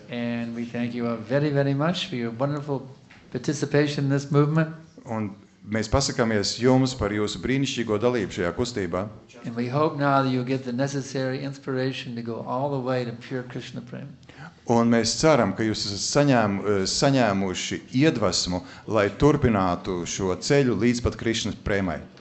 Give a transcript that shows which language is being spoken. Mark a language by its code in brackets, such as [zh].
[en] And we thank you very, very much for your wonderful participation in this movement. [lv] Un mēs pasakāmies jums par jūsu brīnišķīgo dalību šajā kustībā. [en] And we hope now that you'll get the necessary inspiration to go all the way to pure Krishna prema. [lv] Un mēs ceram, ka jūs esat saņēmuši iedvesmu, lai turpinātu šo ceļu līdz pat Krishnas prēmai.